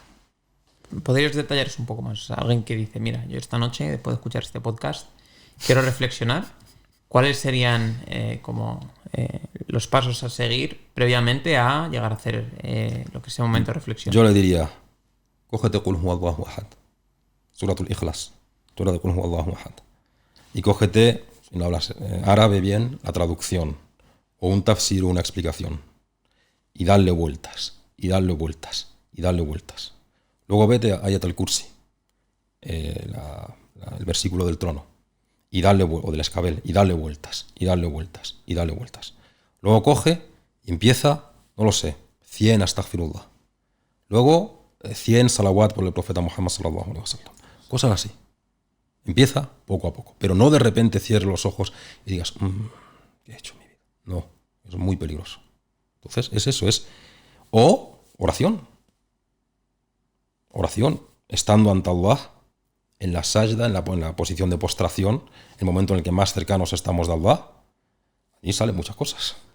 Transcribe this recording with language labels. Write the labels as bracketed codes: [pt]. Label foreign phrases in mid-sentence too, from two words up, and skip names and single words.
[es] ¿Podrías detallaros un poco más? Alguien que dice, mira, yo esta noche, después de escuchar este podcast, quiero reflexionar. ¿Cuáles serían los pasos a seguir previamente a llegar a hacer lo que sea un momento de reflexión? Yo le diría, cógete [ar] قل هو الله أحد, [es] Suratul Ikhlas, Sura de [ar] قل هو الله أحد. [es] Y cógete, si no hablas árabe bien, la traducción, o un tafsir o una explicación. Y darle vueltas, y darle vueltas, y darle vueltas. Luego vete a Ayat al-Kursi, el versículo del trono, y o del escabel, y darle vueltas, y darle vueltas, y darle vueltas. Luego coge y empieza, 100 astaghfirullah. Luego 100 salawat por el profeta Muhammad [ar] صلى الله عليه وسلم. [es] Cosas así. Empieza poco a poco, pero no de repente cierres los ojos y digas, ¿qué he hecho en mi vida? No, es muy peligroso. Entonces, es eso, o oración. oración, estando ante Allah, en la sajda, en la posición de postración, el momento en el que más cercanos estamos de Allah, allí salen muchas cosas.